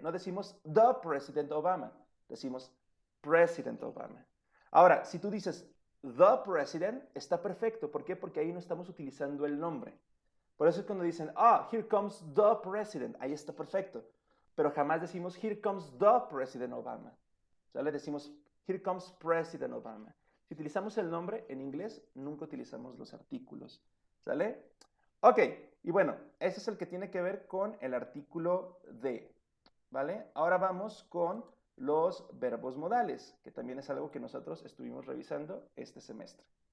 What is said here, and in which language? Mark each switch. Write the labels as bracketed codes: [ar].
[es] No decimos [en] the President Obama, [es] decimos [en] President Obama. [es] Ahora, si tú dices [en] the President, [es] está perfecto. ¿Por qué? Porque ahí no estamos utilizando el nombre. Por eso es cuando dicen, [en] here comes the President, [es] ahí está perfecto. Pero jamás decimos, [en] here comes the President Obama. [es] ¿Sale? Decimos, [en] here comes President Obama. [es] Si utilizamos el nombre en inglés, nunca utilizamos los artículos. ¿Sale? Ok, y bueno, ese es el que tiene que ver con el artículo de. ¿Vale? Ahora vamos con los verbos modales, que también es algo que nosotros estuvimos revisando este semestre.